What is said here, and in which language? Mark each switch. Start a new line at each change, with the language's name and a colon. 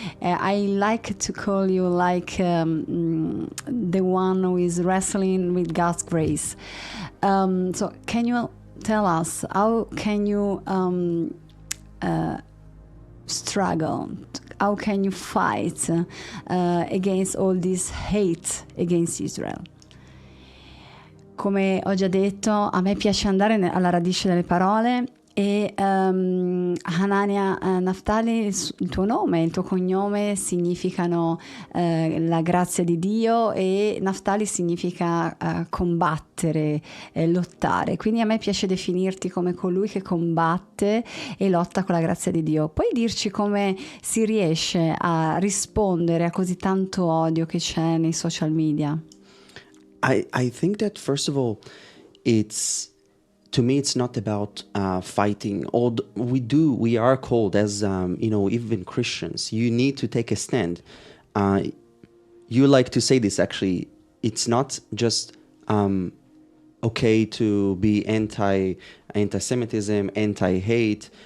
English: I like to call you like the one who is wrestling with God's grace. So can you tell us, how can you struggle? How can you fight against all this hate against Israel?
Italian: Come ho già detto, a me piace andare alla radice delle parole, e Hananya Naftali, il tuo nome, il tuo cognome significano la grazia di Dio, e Naftali significa combattere, lottare. Quindi a me piace definirti come colui che combatte e lotta con la grazia di Dio. Puoi dirci come si riesce a rispondere a così tanto odio che c'è nei social media?
English: I think that first of all, it's to me it's not about fighting. We are called as even Christians. You need to take a stand. Uh, you like to say this actually. It's not just okay to be anti-Semitism, anti-hate.